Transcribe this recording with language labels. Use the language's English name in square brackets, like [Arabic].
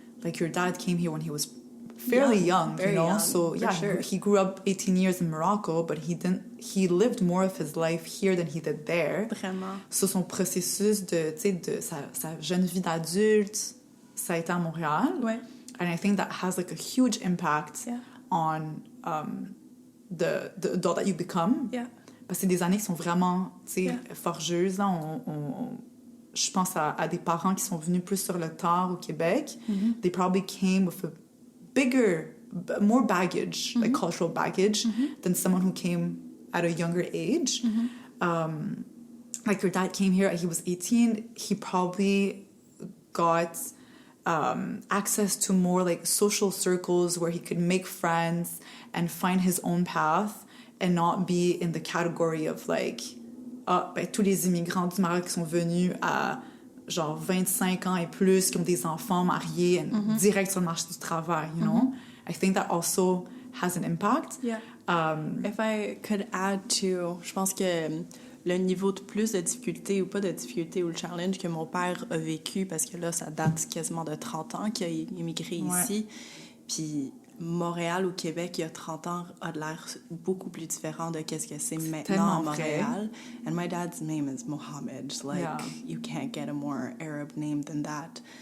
[English] Like your dad came here when he was fairly young, you know, young, so yeah, sure. he grew up 18 years in Morocco, but he lived more of his life here than he did there. [French] Vraiment. [English] So [French] son processus de sa jeune vie d'adulte, ça a été à Montréal. Ouais. [English] And I think that has like a huge impact on the adult that you become. Yeah. [French] Parce que c'est des années qui sont vraiment, tu sais, forgeuses. Là, je pense à des parents qui sont venus plus sur le tard au Québec. [English] They probably came with a bigger, more baggage, like cultural baggage, than someone who came at a younger age. Like your dad came here, he was 18. He probably got access to more like social circles where he could make friends and find his own path and not be in the category of like [French] tous les immigrants du Maroc qui sont venus à genre 25 ans et plus, qui ont des enfants mariés [English] and [French] direct sur le marché du travail, [English] you know? I think that also has an impact. Yeah. If I could add to, [French] je pense que le niveau de plus de difficulté ou pas de difficulté ou le challenge que mon père a vécu, parce que là, ça date quasiment de 30 ans qu'il a immigré ici, puis Montréal ou Québec, il y a 30 ans, a l'air beaucoup plus différent de qu'est-ce que c'est maintenant à Montréal. [English] And my dad's name is Mohammed. Like, you can't get a more Arab name than that.